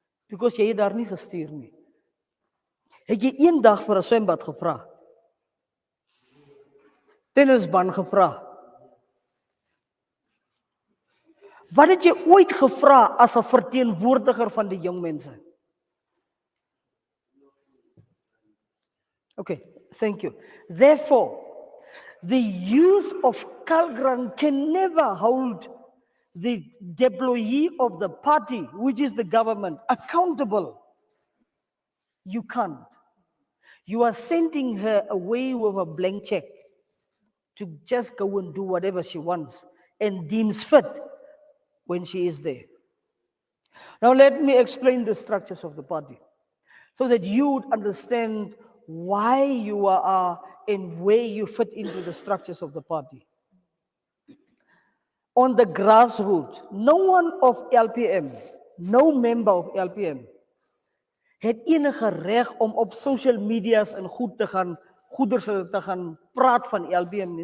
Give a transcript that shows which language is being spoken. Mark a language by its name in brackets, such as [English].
[English] Because [Afrikaans] jy het daar nie gestuur nie. Het jy een dag vir 'n swembad gevra? Tennisbaan gevra? Wat het jy ooit gevra as 'n verteenwoordiger van die jong mense? [English] Okay, thank you. Therefore, the youth of Kalgrand can never hold the deployee of the party, which is the government, accountable. You can't. You are sending her away with a blank check to just go and do whatever she wants and deems fit when she is there. Now let me explain the structures of the party so that you would understand why you are and where you fit into the structures of the party. On the grassroots, no one of LPM, no member of LPM [Afrikaans] het enige reg om op social media's en goed te gaan, goeders te gaan praat van LPM nie.